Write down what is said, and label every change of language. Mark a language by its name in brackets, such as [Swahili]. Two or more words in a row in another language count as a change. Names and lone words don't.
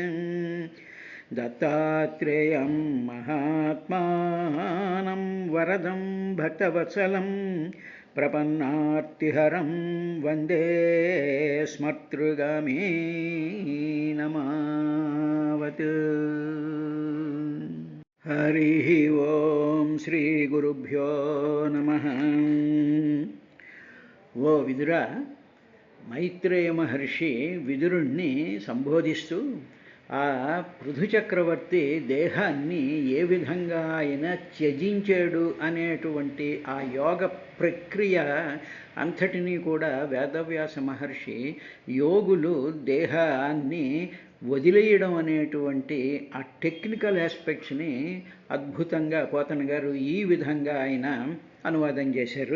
[Sanskrit] दत्तात्रेयं महात्मानं वरदं भक्तवत्सलं प्रपन्नार्तिहरं वन्दे स्मर्तृगामीनमावतु। हरिः ओं श्रीगुरुभ्यो नमः। [Telugu] ఓ విదురా, మైత్రేయ మహర్షి విదురుణ్ణి సంబోధిస్తూ ఆ పృథు చక్రవర్తి దేహాన్ని ఏ విధంగా ఆయన త్యజించాడు అనేటువంటి ఆ యోగ ప్రక్రియ అంతటినీ కూడా వేదవ్యాస మహర్షి యోగులు దేహాన్ని వదిలేయడం అనేటువంటి ఆ [English] technical aspects [Telugu] అద్భుతంగా పోతన గారు ఈ విధంగా ఆయన అనువాదం చేశారు.